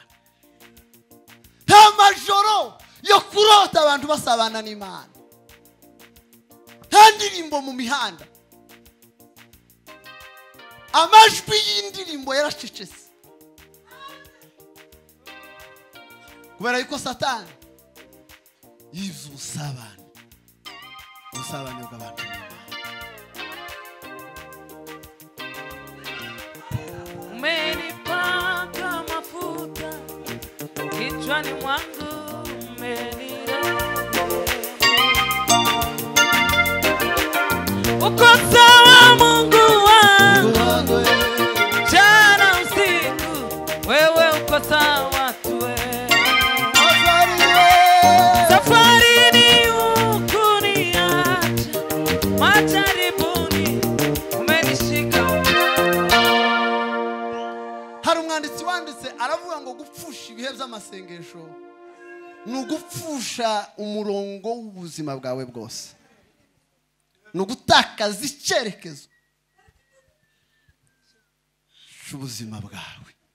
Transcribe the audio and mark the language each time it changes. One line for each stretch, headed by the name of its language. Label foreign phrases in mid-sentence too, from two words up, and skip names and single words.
Kinyarwanda: Nta majoro yo kurota abantu basabana n'Imana, nta ndirimbo mu mihanda, amajwi y'indirimbo yaracecetse kubera yuko Satani yivuze ubusabane bw'abantu n'Imana.
Swahili: Umenipaka mafuta kichwani mwangu, umenirehemu. Uko sawa Mungu wangu, jana usiku wewe uko sawa tu wewe. Safarini hukuniacha, majaribuni umenishika.
Kinyarwanda: Hari umwanditsi wanditse aravuga ngo gupfusha ibihe by'amasengesho ni ugupfusha umurongo w'ubuzima bwawe bwose, ni ugutakaza icyerekezo cy'ubuzima bwawe.